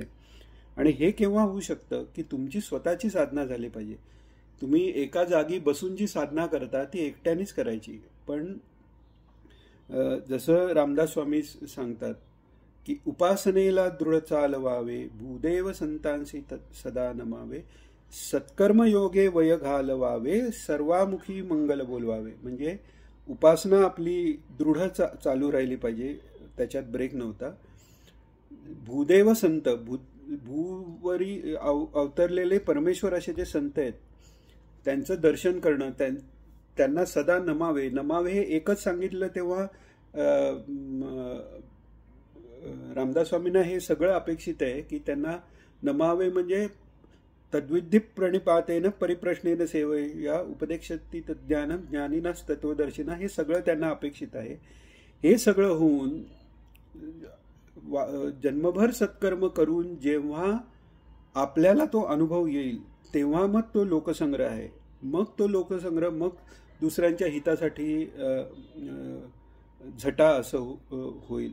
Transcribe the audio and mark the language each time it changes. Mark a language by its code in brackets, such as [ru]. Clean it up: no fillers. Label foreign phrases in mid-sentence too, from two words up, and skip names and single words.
[mr] आणि हे केव्हा होऊ शकतं की तुमची स्वतःची साधना झाली पाहिजे. तुम्ही एका जागी बसून जी साधना करता ती एकट्यानेच करायची. पण जसं रामदास स्वामी सांगतात की उपासनेला दृढ चालवावे, भूदेव संतांसी सदा नमावे, सत्कर्म योगे वय घालवावे, सर्वामुखी मंगल बोलवावे. म्हणजे उपासना आपली दृढ चालू राहिली पाहिजे, त्याच्यात ब्रेक नव्हता. भूदेव संत, भूवरी अवतरलेले परमेश्वर असे जे संत आहेत त्यांचं दर्शन करणं, त्यांना सदा नमावे. नमावे हे एकच सांगितलं तेव्हा रामदास स्वामींना हे सगळं अपेक्षित आहे की त्यांना नमावे, म्हणजे [sa] तद्विधी प्रणिपातेन परिप्रश्नेन सेवया उपदेक्षती तज्ज्ञानम ज्ञानिनास तत्वदर्शिना, [mr] हे सगळं त्यांना अपेक्षित आहे. हे सगळं होऊन जन्मभर सत्कर्म करून जेव्हा आपल्याला तो अनुभव येईल तेव्हा मग तो लोकसंग्रह आहे. मग तो लोकसंग्रह मग दुसऱ्यांच्या हितासाठी झटा असं होईल.